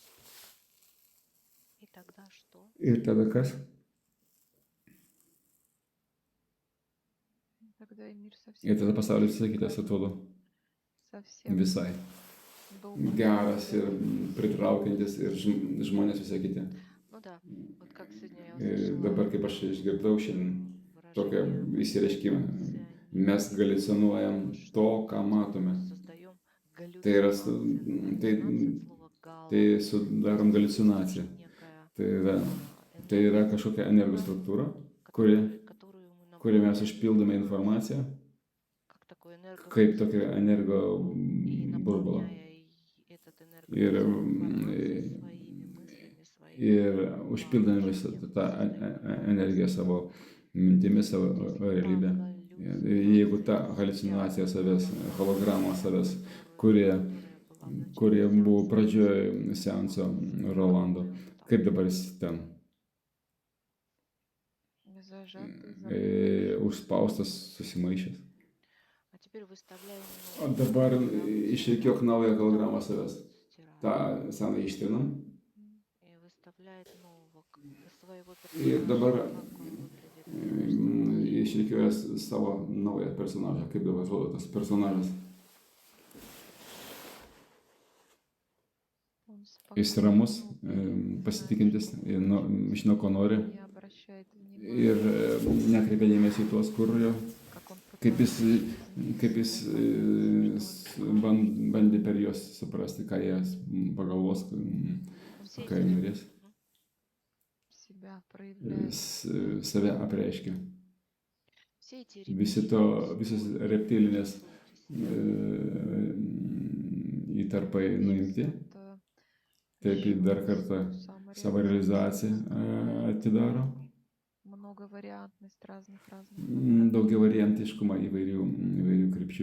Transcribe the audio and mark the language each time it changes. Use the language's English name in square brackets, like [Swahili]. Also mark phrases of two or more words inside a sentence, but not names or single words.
[Russian] И тогда что? [Lithuanian] Ir tada kas? [Russian] мир [Lithuanian] Ir [Russian] совсем [Lithuanian] tada pasaulis visai [Russian] другой [Lithuanian] kitas [Russian] стал, [Lithuanian] atrodo [Russian] совсем [Lithuanian] visai [Russian] добрый, [Lithuanian] geras ir [Russian] приятный. [Lithuanian] pritraukiantis ir žmonės visai kiti. [Russian] Ну да, вот как сегодня я [Lithuanian] Ir [Russian] услышала [Lithuanian] dabar, kaip aš išgirdau šiandien tokią [Russian] выражение [Lithuanian] įsireiškimą, mes [Russian] галлюцинирование, [Lithuanian] haliucinuojam to, [Russian] что [Lithuanian] ką [Russian] мы [Lithuanian] matome. [Russian] создаем [Lithuanian] Tai yra, [Russian] галлюцинации. [Lithuanian] tai, [Russian] Галлюцинация от слова [Lithuanian] tai [Russian] гала, то [Lithuanian] sudarom [Russian] есть это [Lithuanian] haliucinaciją. [Russian] тоже некая [Lithuanian] Tai yra [Russian] энергия, [Lithuanian] kažkokia [Russian] структура, [Lithuanian] energostruktūra, kuri, [Russian] которую мы [Lithuanian] kuri mes [Russian] наполняем [Lithuanian] užpildome [Russian] информацией, [Lithuanian] informaciją, [Russian] как такой [Lithuanian] kaip tokia [Russian] энергопузырь. [Lithuanian] energo [Russian] И [Lithuanian] burbulą. [Russian] наполняя этот [Lithuanian] Ir, [Russian] энергопузырь информацией своими мыслями, своими [Lithuanian] ir užpildami visą [Russian] воображением, [Lithuanian] tą [Russian] мы создаем [Lithuanian] energiją [Russian] образы. [Lithuanian] savo mintimis, savo [Russian] Вот если та [Lithuanian] realybę. Jeigu ta [Russian] галлюцинация [Lithuanian] haliucinacija [Russian] себя, [Lithuanian] savęs, holograma savęs, [Russian] которая [Lithuanian] kurie, [Russian] была в начале [Lithuanian] kurie buvo [Russian] сеанса, [Lithuanian] pradžioje seanso Rolando, kaip dabar jis ten [Russian] Зажатый, запутанный. [Lithuanian] užspaustas, susimaišęs. [Russian] а теперь выставляем [Lithuanian] O [Russian] новую [Lithuanian] dabar [Russian] голограмму [Lithuanian] išrikiuok [Russian] себя, [Lithuanian] naują hologramą [Russian] старую [Lithuanian] savęs. [Russian] стираем [Lithuanian] tą seną ištrinam [Russian] и выставляет нового своего [Lithuanian] ir dabar [Russian] персонажа, как он выглядит этот персонаж. [Lithuanian] išrikiuojas savo naują personažą, kaip dabar atrodo tas personažas. [Russian] Он [Lithuanian] Jis ramus, [Russian] спокойно, [Lithuanian] pasitikintis, žino, ko nori [Russian] не обращает [Lithuanian] ir [Russian] внимания, [Lithuanian] nekreipia dėmesio į tuos, kur jo, [Russian] как он [Lithuanian] kaip jis, [Russian] пытается [Lithuanian] kaip jis bandė per juos suprasti, ką jie pagalvos, [Russian] Все [Lithuanian] ką [Russian] эти [Lithuanian] jie norės, [Russian] себя проявляет. [Lithuanian] save apreiškia. [Russian] все эти [Lithuanian] Visos reptilinės įtarpai nuimti, taip dar kartą savo realizaciją atidaro, [Russian] Многовариантность разных [Lithuanian] daugia variantiškumą įvairių krypčių,